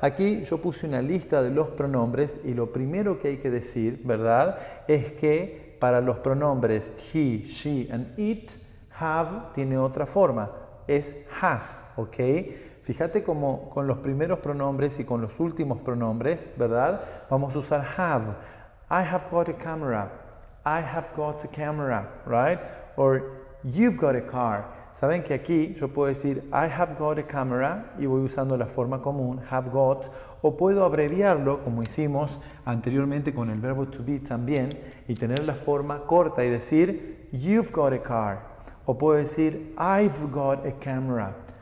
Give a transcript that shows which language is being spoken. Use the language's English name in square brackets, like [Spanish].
[Spanish] Aquí yo puse una lista de los pronombres y lo primero que hay que decir, ¿verdad? Es que para los pronombres he, she and it, have tiene otra forma, es has, ¿ok? Fíjate cómo con los primeros pronombres y con los últimos pronombres, ¿verdad? Vamos a usar [English] have. I have got a camera. I have got a camera, right? Or you've got a car. [Spanish] Saben que aquí yo puedo decir [English] I have got a camera [Spanish] y voy usando la forma común, have got, o puedo abreviarlo como hicimos anteriormente con el verbo to be también y tener la forma corta y decir [English] you've got a car. [Spanish] O puedo decir [English] I've got a camera.